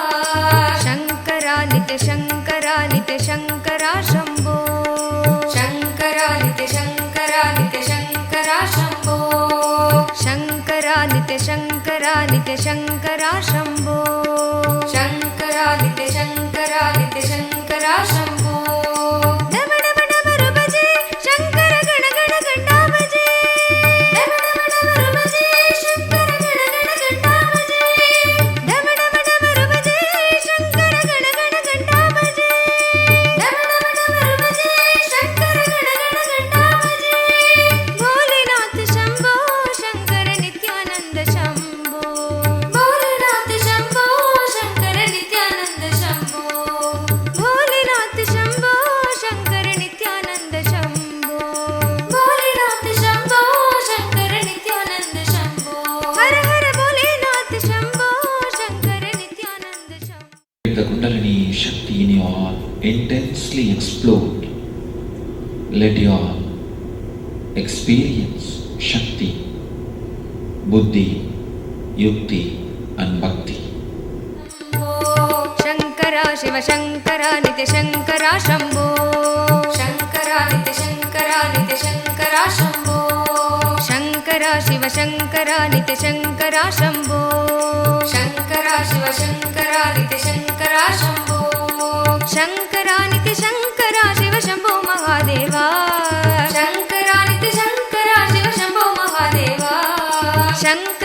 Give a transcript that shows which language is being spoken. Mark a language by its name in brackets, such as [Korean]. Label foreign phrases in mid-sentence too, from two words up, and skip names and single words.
[Sanskrit] शङ्करा नित्य शङ्करा शम्भो शङ्करा नित्य शङ्करा शम्भो शङ्करा नित्य शङ्करा शम्भो शङ्करा नित्य शङ्करा शम्भो डम डम डमरु [Hindi] बजे शङ्कर गण गण गण्डा बजे डम डम डमरु बजे शङ्कर गण गण गण्डा बजे डम डम डमरु बजे शङ्कर गण गण गण्डा बजे डम डम डमरु बजे शङ्कर गण गण गण्डा बजे [Sanskrit] भोलेनाथ शम्भो शङ्कर नित्यानन्द शम्भो भोलेनाथ शम्भो शङ्कर नित्यानन्द शम्भो भोलेनाथ शम्भो शङ्कर नित्यानन्द शम्भो भोलेनाथ शम्भो शङ्कर नित्यानन्द शम्भो हर हर भोलेनाथ शम्भो शङ्कर नित्यानन्द शम्भो. [English] Let the Kundalini Shakti in you all intensely explode. Let you all experience Shakti, Buddhi, Yukti and Bhakti. [Sanskrit] शङ्करा शिव शङ्करा नित्य शङ्करा शम्भो शङ्करा नित्य शङ्करा शम्भो शङ्करा शिव शङ्करा नित्य शङ्करा शम्भो शङ्करा शिव शङ्करा नित्य शङ्करा शम्भो शङ्करा नित्य शङ्करा शिव शम्भो महादेवा शङ्करा नित्य शङ्करा शिव शम्भो महादेवा शङ्करा